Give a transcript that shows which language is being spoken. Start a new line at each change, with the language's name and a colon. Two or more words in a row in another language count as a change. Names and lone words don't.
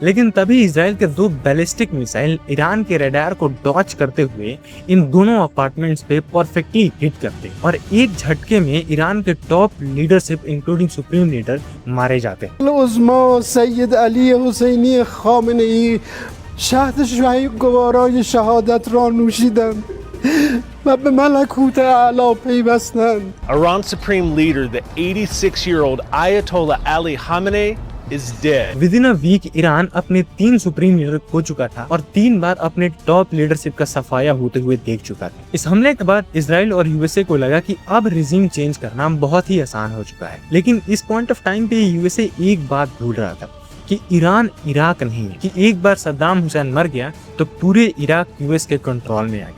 Hindi: लेकिन तभी इजराइल के 2
English: ballistic missile
Hindi: ईरान के रडार को डॉच करते हुए इन दोनों अपार्टमेंट्स पे
English: perfectly hit
Hindi: करते और एक झटके में ईरान के
English: top leadership including supreme leader
Hindi: मारे जाते हैं।
Persian: سید علی حسینی خامنه‌ای شهد شاهی گوارای شهادت را نوشیدند و به ملکوت اعلی پیوستند.
English: Iran's supreme leader, the 86-year-old Ayatollah Ali Khamenei, is dead. within a week
Hindi: ईरान अपने 3 सुप्रीम लीडर खो चुका था और 3 बार अपने
English: top leadership
Hindi: का सफाया होते हुए देख चुका था। इस हमले के बाद इजराइल और यूएसए को लगा कि अब
English: regime change
Hindi: करना बहुत ही आसान हो चुका है। लेकिन इस
English: point of time
Hindi: पे यूएसए एक बात भूल रहा था कि ईरान इराक नहीं है, कि एक बार सद्दाम हुसैन मर गया तो पूरे इराक यूएस के कंट्रोल में आ गए।